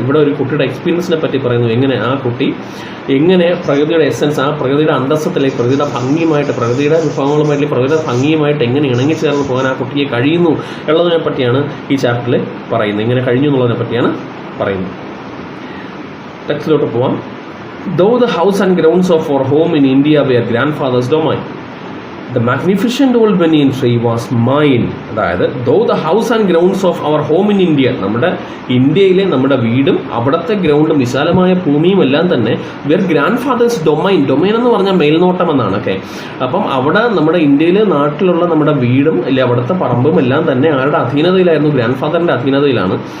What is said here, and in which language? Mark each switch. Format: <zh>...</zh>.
<ml>ഇവിടെ ഒരു കുട്ടിയുടെ എക്സ്പീരിയൻസിനെ പറ്റി പറയുന്നു. എങ്ങനെ ആ കുട്ടി എങ്ങനെ പ്രകൃതിയുടെ എസൻസ്, ആ പ്രകൃതിയുടെ അന്തസ്സത്തിലേക്ക്, പ്രകൃതിയുടെ ഭംഗിയുമായിട്ട്, പ്രകൃതിയുടെ വിഭവങ്ങളുമായിട്ട്, പ്രകൃതിയുടെ ഭംഗിയുമായിട്ട് എങ്ങനെ ഇണങ്ങിച്ചേർന്ന് പോകാൻ ആ കുട്ടിയെ കഴിയുന്നു എന്നുള്ളതിനെ പറ്റിയാണ് ഈ ചാപ്റ്ററിൽ പറയുന്നത്. ഇങ്ങനെ കഴിഞ്ഞു എന്നുള്ളതിനെ പറ്റിയാണ് പറയുന്നത്. ടെക്സ്റ്റിലോട്ട് പോവാം.</ml> <en>Though the house and grounds of our home in India were grandfather's domain, the magnificent old banyan tree was mine.</en> <ml>അതായത്</ml> <en>though the house and grounds of our home in India,</en> <ml>നമ്മുടെ ഇന്ത്യയിലെ നമ്മുടെ വീടും അവിടുത്തെ ഗ്രൗണ്ടും വിശാലമായ ഭൂമിയും എല്ലാം തന്നെ</ml> <en>were grandfather's domain.</en> <ml>ഡൊമൈൻ എന്ന് പറഞ്ഞാൽ മേൽനോട്ടം എന്നാണ്. ഓക്കെ, അപ്പം അവിടെ നമ്മുടെ ഇന്ത്യയിലെ നാട്ടിലുള്ള നമ്മുടെ വീടും അല്ലെ അവിടുത്തെ പറമ്പും എല്ലാം തന്നെ ആരുടെ അധീനതയിലായിരുന്നു? ഗ്രാൻഡ്ഫാദറിന്റെ അധീനതയിലാണ്.</ml>